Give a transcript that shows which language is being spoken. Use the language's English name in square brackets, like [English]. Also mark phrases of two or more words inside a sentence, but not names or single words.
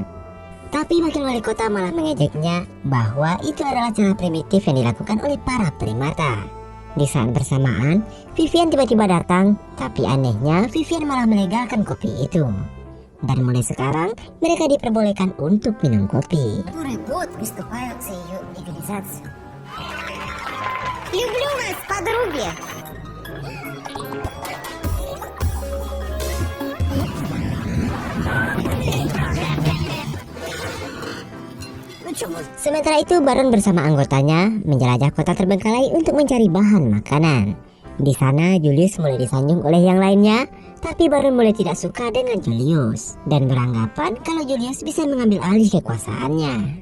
[Indonesian] Tapi wakil wali kota malah mengejeknya bahwa itu adalah cara primitif yang dilakukan oleh para primata. Di saat bersamaan, Vivian tiba-tiba datang, tapi anehnya Vivian malah melegalkan kopi itu. Dan mulai sekarang, mereka diperbolehkan untuk minum kopi. [Russian] Люблю вас, подруги! [Indonesian] Sementara itu Baron bersama anggotanya menjelajah kota terbengkalai untuk mencari bahan makanan. Di sana Julius mulai disanjung oleh yang lainnya, tapi Baron mulai tidak suka dengan Julius dan beranggapan kalau Julius bisa mengambil alih kekuasaannya.